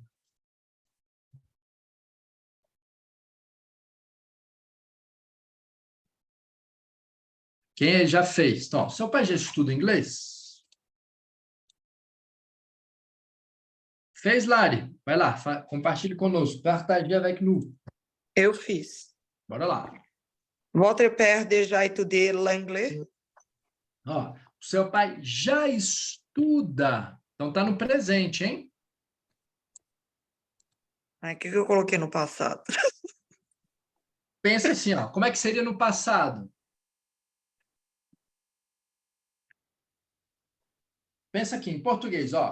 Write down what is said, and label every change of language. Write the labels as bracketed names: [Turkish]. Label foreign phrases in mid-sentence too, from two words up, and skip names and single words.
[Portuguese] Quem já fez? Então, seu pai já estuda inglês? Fez, Lari? Vai lá, compartilhe conosco. [French] Partager avec nous. [Portuguese] Eu fiz. Bora lá. [French] Votre père déjà étudié l'anglais? [Portuguese] Ó, o seu pai já estuda. Então, está no presente, hein? O que eu coloquei no passado? Pensa assim, ó, como é que seria no passado? Pensa aqui, em português, ó.